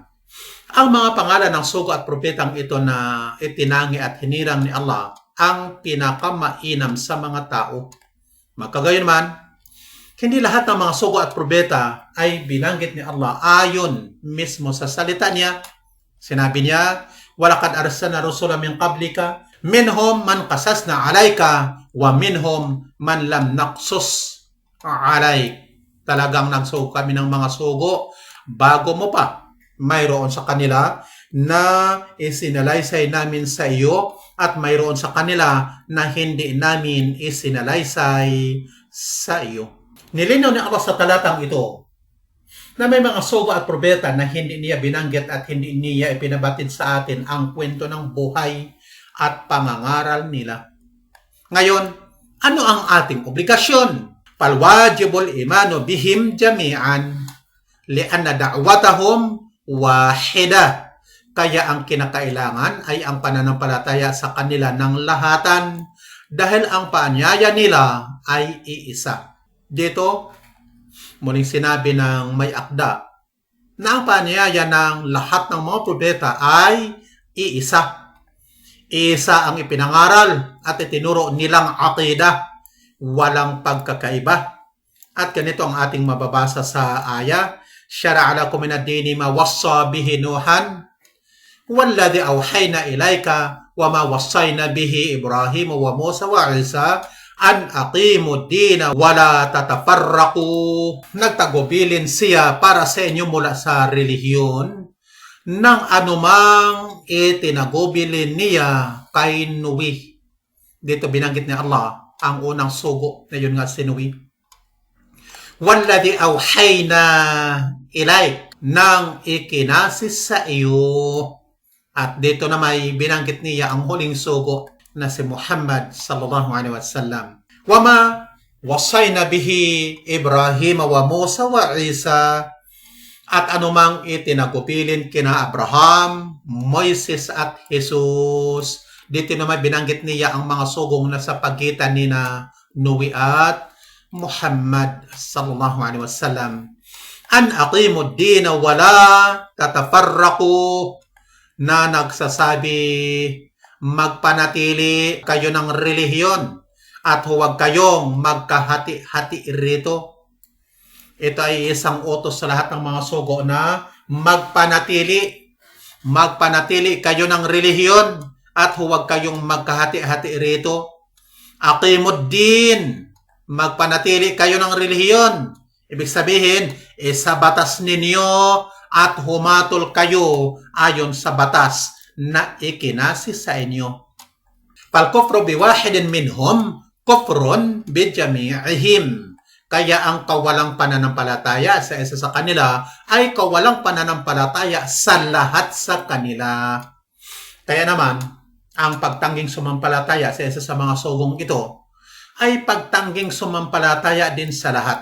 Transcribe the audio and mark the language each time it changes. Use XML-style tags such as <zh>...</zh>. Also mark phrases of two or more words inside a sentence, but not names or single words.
<tl>Ang mga pangalan ng sugo at propetang ito na itinangi at hinirang ni Allah ang pinakamainam sa mga tao. Magkagayon man, hindi lahat ng mga sugo at propeta ay binanggit ni Allah ayon mismo sa salita niya. Sinabi niya,</tl> <ar>"ولقد أرسلنا رسلا من قبلك منهم من قصصنا عليك ومنهم من لم نقصص عليك."</ar> <tl>Talagang nagsugo kami ng mga sugo bago mo pa. Mayroon sa kanila na isinalaysay namin sa iyo at mayroon sa kanila na hindi namin isinalaysay sa iyo. Nilinaw ni Allah sa talatang ito na may mga sugo at probeta na hindi niya binanggit at hindi niya ipinabatid sa atin ang kwento ng buhay at pangangaral nila. Ngayon, ano ang ating obligasyon?</tl> <ar>فالواجب الإيمان بهم جميعا لأن دعوتهم واحدة.</ar> <tl>Kaya ang kinakailangan ay ang pananampalataya sa kanila ng lahatan dahil ang paanyaya nila ay iisa. Dito, muling sinabi ng may akda na ang paanyaya ng lahat ng mga propeta ay iisa. Isa ang ipinangaral at itinuro nilang aqida, walang pagkakaiba. At ganito ang ating mababasa sa aya,</tl> <ar>"شرع لكم من الدين ما وصى به نوحا والذي أوحينا إليك وما وصينا به إبراهيم وموسى وعيسى أن أقيموا الدين ولا تتفرقوا."</ar> <tl>Nagtagubilin siya para sa inyo mula sa relihiyon ng anumang itinagubilin niya kay Noe. Dito binanggit ni Allah ang unang sugo na yun nga si Noe.</tl> <ar>"والذي أوحينا إليك,"</ar> <tl>nang ikinasis sa iyo. At dito na may binanggit niya ang huling sugo na si Muhammad</tl> <ar>صلى الله عليه وسلم. "وما وصينا به إبراهيم وموسى وعيسى,"</ar> <tl>at anumang itinagupilin kina Abraham, Moises at Jesus. Dito naman binanggit niya ang mga sugong na sa pagitan ni na Noe at Muhammad</tl> <ar>صلى الله عليه وسلم. "أن أقيموا الدين ولا تتفرقوا,"</ar> <tl>na nagsasabi magpanatili kayo ng relihiyon at huwag kayong magkahati-hati rito. Ito ay isang utos sa lahat ng mga sugo na magpanatili. Magpanatili kayo ng relihiyon at huwag kayong magkahati-hati rito. Aqimuddin, magpanatili kayo ng relihiyon. Ibig sabihin, sa batas ninyo at humatol kayo ayon sa batas na ikinasi sa inyo.</tl> <ar>فالكفر بواحد منهم كفر بجميعهم.</ar> <tl>Kaya ang kawalang pananampalataya sa isa sa kanila ay kawalang pananampalataya sa lahat sa kanila. Kaya naman, ang pagtangging sumampalataya sa isa sa mga sugong ito ay pagtangging sumampalataya din sa lahat.</tl>